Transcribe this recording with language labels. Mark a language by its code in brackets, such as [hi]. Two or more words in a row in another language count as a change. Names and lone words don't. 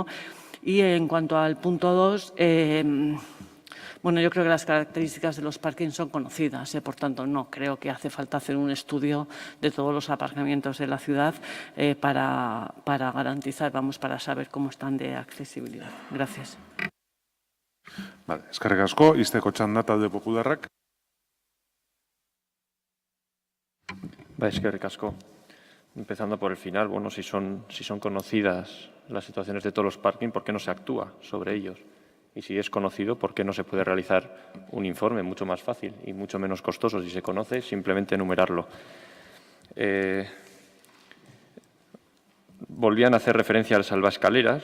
[es] Y en cuanto al punto 2, bueno, yo creo que las características de los parkings son conocidas, por tanto, no creo que hace falta hacer un estudio de todos los aparcamientos de la ciudad para garantizar, para saber cómo están de accesibilidad. Gracias. Vale, [eu] eskerrik asko, izteko txanda talde popularrak. Eskerrik asko. [es] Empezando por el final, bueno, si son conocidas las situaciones de todos los parkings, ¿por qué no se actúa sobre ellos? Y si es conocido, ¿por qué no se puede realizar un informe mucho más fácil y mucho menos costoso? Si se conoce, simplemente enumerarlo. Volvían a hacer referencia al salvaescaleras.